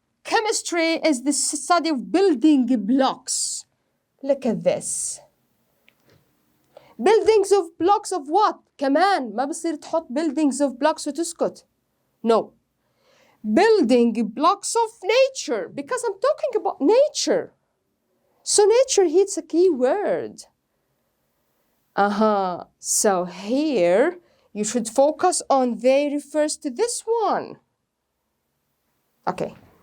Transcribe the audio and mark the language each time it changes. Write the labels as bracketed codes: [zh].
[en] Chemistry is the study of building blocks. Look at this. Buildings of blocks of what? [ar] كمان ما بصير تحط [en] buildings of blocks [ar] وتسكت. [en] No. Building blocks of nature, because I'm talking about nature. So nature hits a key word. So here you should focus on they refers to this one. Okay.